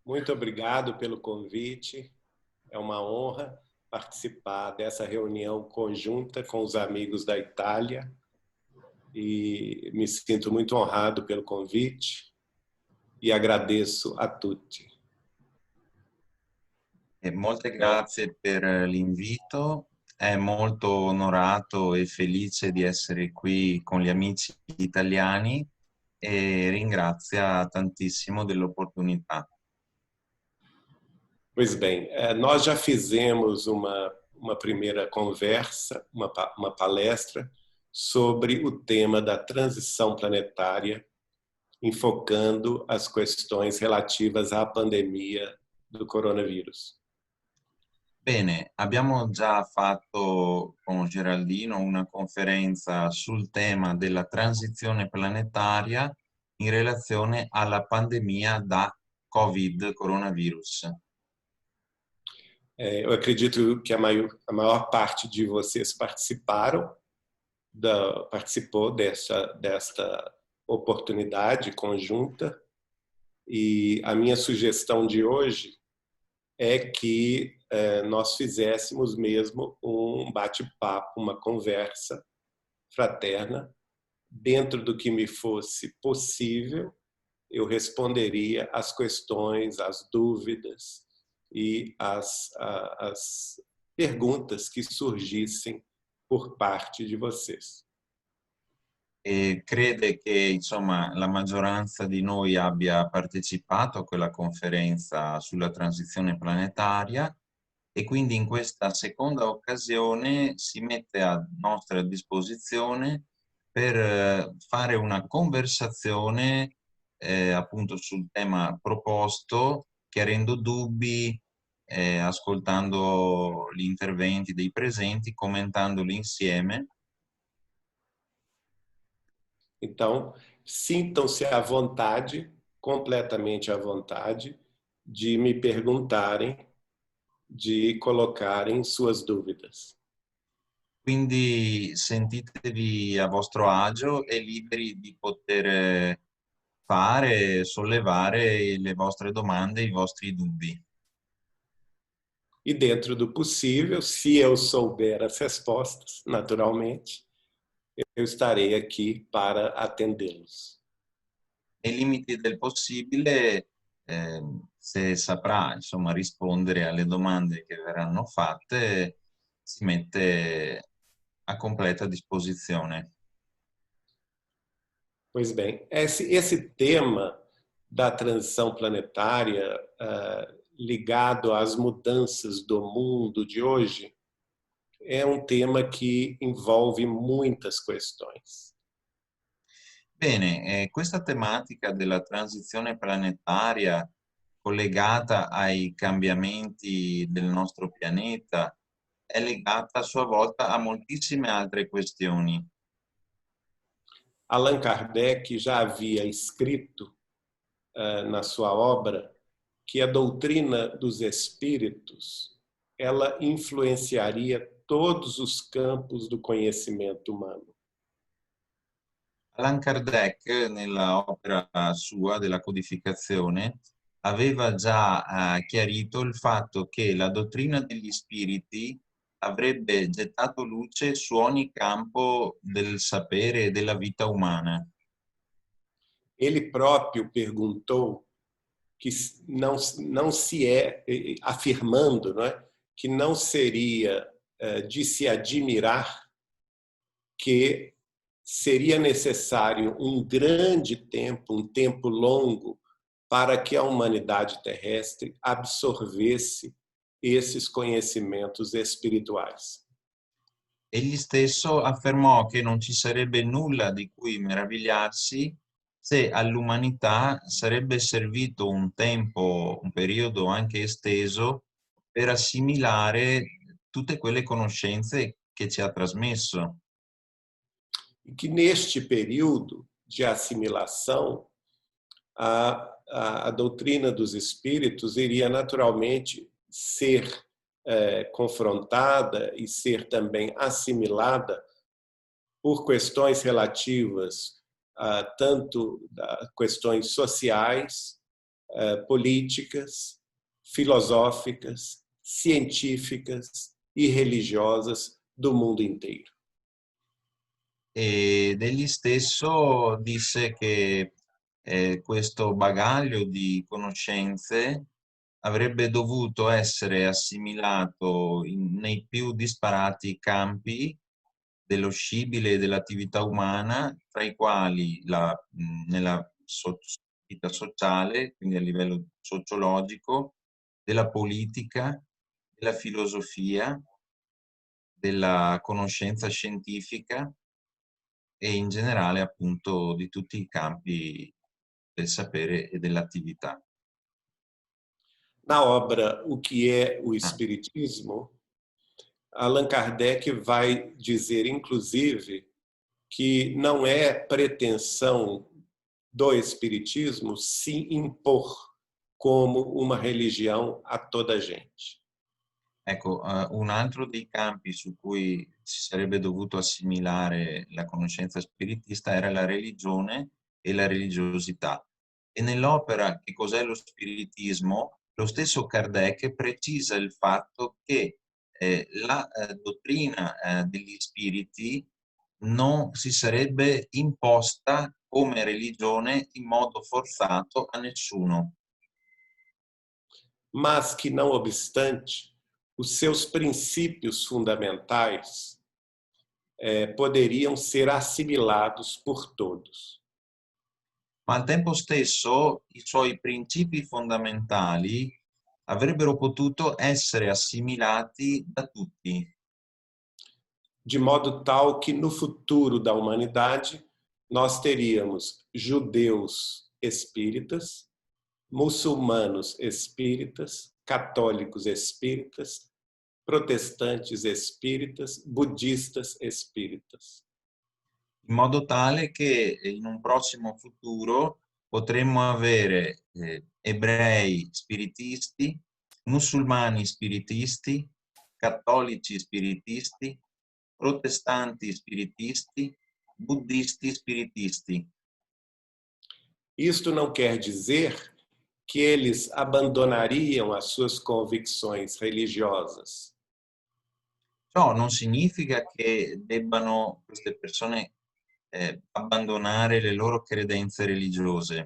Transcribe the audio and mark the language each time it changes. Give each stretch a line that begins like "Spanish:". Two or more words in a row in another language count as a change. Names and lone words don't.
Portuguese: Muito obrigado pelo convite. É uma honra participar dessa reunião conjunta com os amigos da Itália e me sinto muito honrado pelo convite e agradeço a tutti.
Italian: Molte grazie per l'invito. È molto onorato e felice di essere qui con gli amici italiani e ringrazia tantissimo dell'opportunità.
Portuguese: Pois bem, nós já fizemos uma primeira conversa, uma palestra sobre o tema da transição planetária, enfocando as questões relativas à pandemia do coronavírus.
Italian: Bene, abbiamo già fatto con Geraldino una conferenza sul tema della transizione planetaria in relazione alla pandemia da Covid, coronavirus.
Portuguese: Eu acredito que a maior parte de vocês participou desta oportunidade conjunta, e a minha sugestão de hoje é que nós fizéssemos mesmo um bate-papo, uma conversa fraterna. Dentro do que me fosse possível, eu responderia às questões, às dúvidas e às perguntas que surgissem por parte de vocês.
Italian: E crede che insomma la maggioranza di noi abbia partecipato a quella conferenza sulla transizione planetaria e quindi in questa seconda occasione si mette a nostra disposizione per fare una conversazione appunto sul tema proposto, chiarendo dubbi, ascoltando gli interventi dei presenti, commentandoli insieme.
Portuguese: Então, sintam-se à vontade, completamente à vontade, de me perguntarem, de colocarem suas dúvidas.
Italian: Quindi sentitevi a vostro agio e liberi di poter fare, sollevare le vostre domande, i vostri dubbi.
Portuguese: E dentro do possível, se eu souber as respostas, naturalmente, eu estarei aqui para atendê-los.
Italian: Nei limiti del possibile, se saprà insomma rispondere alle domande che verranno fatte, si mette a completa disposizione.
Portuguese: Pois bem, esse tema da transição planetária ligado às mudanças do mundo de hoje é um tema que envolve muitas questões.
Italian: Bene, questa tematica della transizione planetaria collegata ai cambiamenti del nostro pianeta è legata a sua volta a moltissime altre questioni.
Portuguese: Allan Kardec já havia escrito na sua obra que a doutrina dos espíritos ela influenciaria todos os campos do conhecimento humano.
Italian: Allan Kardec, nella opera sua della codificazione, aveva già chiarito il fatto che la dottrina degli spiriti avrebbe gettato luce su ogni campo del sapere e della vita umana.
Portuguese: Ele próprio perguntou que não se afirmando, não é, que não seria de se admirar que seria necessário um grande tempo, um tempo longo, para que a humanidade terrestre absorvesse esses conhecimentos espirituais.
Italian: Egli stesso affermò che non ci sarebbe nulla di cui meravigliarsi se all'umanità sarebbe servito un tempo, un periodo anche esteso per assimilare tutte quelle conoscenze che ci ha trasmesso.
Portuguese: E que neste período de assimilação, a doutrina dos espíritos iria naturalmente ser confrontada e ser também assimilada por questões relativas a tanto questões sociais, políticas, filosóficas, científicas e religiosas do mundo inteiro.
Italian: E degli stesso disse che questo bagaglio di conoscenze avrebbe dovuto essere assimilato nei più disparati campi dello scibile e dell'attività umana, tra i quali nella vita sociale, quindi a livello sociologico, della politica, della filosofia, della conoscenza scientifica e in generale appunto di tutti i campi del sapere e dell'attività.
Portuguese: Na obra O que é o Ah. Espiritismo, Allan Kardec vai dizer, inclusive, que não é pretensão do Espiritismo se impor como uma religião a toda a gente.
Italian: Ecco, un altro dei campi su cui si sarebbe dovuto assimilare la conoscenza spiritista era la religione e la religiosità. E nell'opera Che cos'è lo spiritismo, lo stesso Kardec precisa il fatto che la dottrina degli spiriti non si sarebbe imposta come religione in modo forzato a nessuno.
Portuguese: Mas que, não obstante, os seus princípios fundamentais poderiam ser assimilados por todos.
Italian: Ma al tempo stesso i suoi principi fondamentali avrebbero potuto essere assimilati da tutti,
Portuguese: De modo tal que no futuro da humanidade nós teríamos judeus espíritas, muçulmanos espíritas, católicos espíritas, protestantes espíritas, budistas espíritas.
Italian: in modo tale che in un prossimo futuro potremmo avere ebrei spiritisti, musulmani spiritisti, cattolici spiritisti, protestanti spiritisti, buddisti spiritisti.
Portuguese: Isto não quer dizer que eles abandonariam as suas convicções religiosas.
Italian: Ciò non significa che debbano queste persone abbandonare le loro credenze religiose,